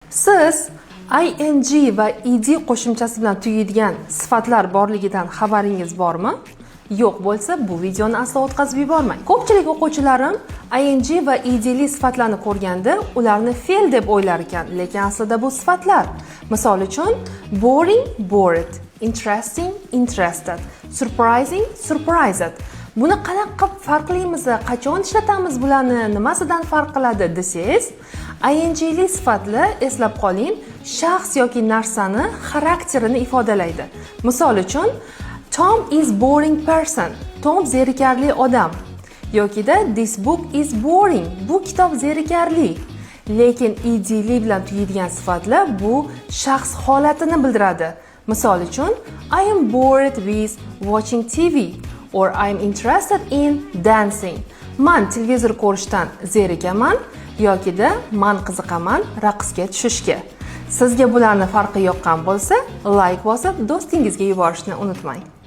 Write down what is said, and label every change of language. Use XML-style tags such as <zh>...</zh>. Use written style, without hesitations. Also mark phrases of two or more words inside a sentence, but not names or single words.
<uz>Siz ing va ed qo'shimchasi bilan tugaydigan sifatlar borligidan xabaringiz bormi? Yo'q bo'lsa, bu videoni aslo o'tkazib yubormang. Ko'pchilik o'quvchilarim ing va edli sifatlarni ko'rganda ularni fe'l deb o'ylar ekan, lekin aslida bu sifatlar. Misol uchun, boring,</uz> <en>bored, interesting, interested, surprising, surprised.</en> <uz>Buni qanaqa qilib farqlaymiz, qachon ishlatamiz bularni, nimasidan farq qiladi desangiz, ingli sifatlar eslab qoling, shaxs yoki narsani xarakterini ifodalaydi. Misol uchun,</uz> <en>Tom is boring person.</en> <uz>Tom zerikarli odam. Yokida</uz> <en>this book is boring.</en> <uz>Bu kitob zerikarli. Lekin edli bilan tugaydigan sifatlar bu shaxs holatini bildiradi. Misol uchun,</uz> <en>I am bored with watching TV or I am interested in dancing.</en> <uz>Man televizor ko'rishdan zerikaman yokida man qiziqaman raqsga tushishga. Sizga bularning farqi yoqqan bo'lsa, like bosib, do'stingizga yuborishni unutmang.</uz>